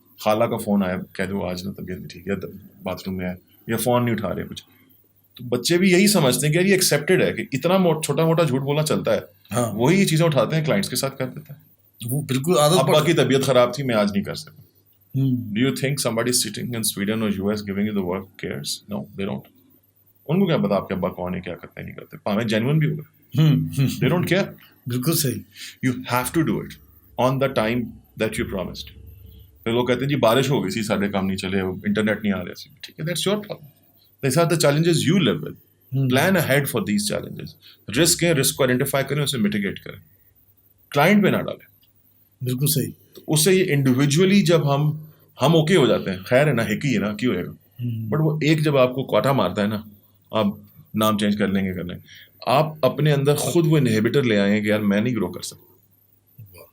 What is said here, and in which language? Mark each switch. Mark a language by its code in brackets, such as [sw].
[ur] خالہ کا فون آیا, کہہ دو آج نا طبیعت نہیں ٹھیک ہے, باتھ روم میں ہے, یا فون نہیں اٹھا رہے کچھ. تو بچے بھی یہی سمجھتے ہیں کہ یہ ایکسیپٹیڈ ہے, کہ اتنا چھوٹا موٹا جھوٹ بولنا چلتا ہے. ہاں, وہی یہ چیزیں اٹھاتے ہیں کلائنٹس کے ساتھ کر دیتے ہیں. وہ بالکل عادت ابا کی طبیعت خراب تھی, میں آج نہیں کر سکا. ہوں [en] Do you think somebody sitting in Sweden or US giving you the work cares? No, they don't. [ur] ان کو کیا پتا آپ کے ابا کون ہے, کیا کرتے ہیں, نہیں کرتے. پاویں جینوئن بھی ہوگا, [en] they don't care. [ur] بالکل صحیح. [en] You have to do it on the time that you promised. [ur] پھر لوگ کہتے ہیں جی بارش ہو گئی سی, سارے کام نہیں چلے, انٹرنیٹ نہیں آ رہا سی. ٹھیک ہے, [en] that's your problem. These are the challenges you live with. Plan ahead for these challenges. [ur] Risk ہے, رسک کو آئیڈینٹیفائی کریں, اسے میٹیگیٹ کریں, کلائنٹ پہ نہ ڈالیں. بالکل صحیح. تو اس سے یہ انڈیویجولی جب ہم اوکے ہو جاتے ہیں, خیر ہے نا, [pa] ہک ہی ہے نا, کیوں ہوئے گا. [ur] بٹ وہ ایک جب آپ کو کاٹا مارتا ہے نا, آپ نام چینج کر لیں گے, آپ اپنے اندر خود وہ انہیبیٹر لے آئیں کہ یار میں نہیں گرو کر سکتا.